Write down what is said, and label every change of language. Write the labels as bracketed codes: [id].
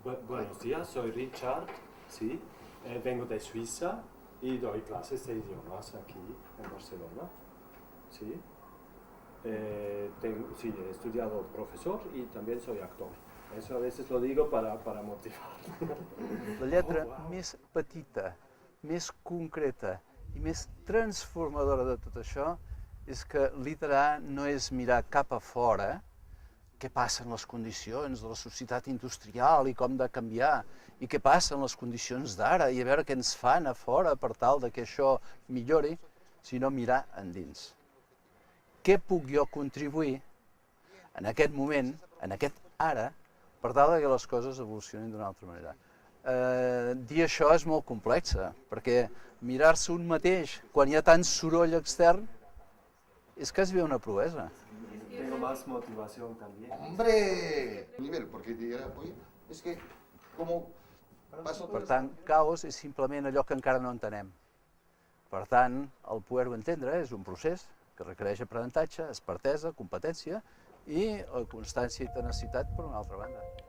[es] Buenos días, soy Richard, sí. Vengo de Suiza y doy clases de idiomas aquí en Barcelona. Sí. Sí, he estudiado profesor y también soy actor. Eso a veces lo digo para motivar. [ca] La lletra més petita, més concreta i més transformadora de tot això és que liderar no és mirar cap a fora què passa en les condicions de la societat industrial i com de canviar, i què passa en les condicions d'ara, i a veure què ens fan a fora per tal de que això millori, sinó mirar endins. Què puc jo contribuir en aquest moment, en aquest ara, per tal que les coses evolucionin d'una altra manera? Dir això és molt complex, perquè mirar-se un mateix quan hi ha tant soroll extern és quasi una proesa. [es] Tengo más motivación también. ¡Hombre! Nivel, porque hoy es que como paso [ca] Per tant, caos és simplement allò que encara no entenem. Per tant, el poder-ho entendre és un procés que requereix aprenentatge, expertesa, competència i constància i tenacitat per una altra banda.